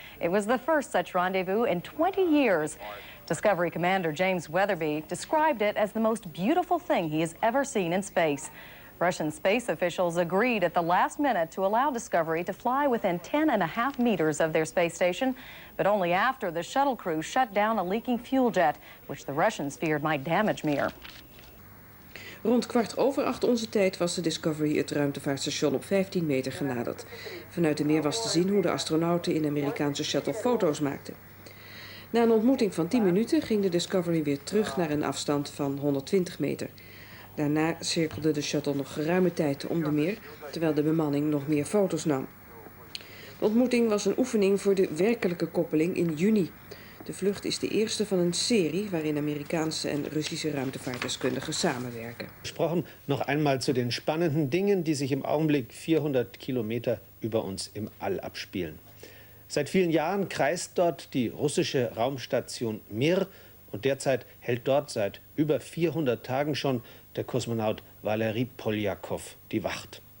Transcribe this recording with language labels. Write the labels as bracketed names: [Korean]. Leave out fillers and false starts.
[English] It was the first such rendezvous in 20 years. Discovery Commander James Weatherby described it as the most beautiful thing he has ever seen in space. Russian space officials agreed at the last minute to allow Discovery to fly within 10.5 meters of their space station, but only after the shuttle crew shut down a leaking fuel jet, which the Russians feared might damage Mir. [Dutch] Rond 7:15 onze tijd was de Discovery het ruimtevaartstation op 15 meter genaderd. Vanuit de Mir was te zien hoe de astronauten in de Amerikaanse shuttle foto's maakten. Na een ontmoeting van 10 minuten ging de Discovery weer terug naar een afstand van 120 meter. Daarna cirkelde de shuttle nog geruime tijd om de Mir, terwijl de bemanning nog meer foto's nam. De ontmoeting was een oefening voor de werkelijke koppeling in juni. De vlucht is de eerste van een serie waarin Amerikaanse en Russische ruimtevaartdeskundigen samenwerken. [German] Gesprochen noch einmal zu den spannenden Dingen, die sich im Augenblick 400 Kilometer über uns im All abspielen. Seit vielen Jahren kreist dort die russische Raumstation Mir und derzeit hält dort seit über 400 Tagen schon der Kosmonaut Waleri Poljakow die Wacht.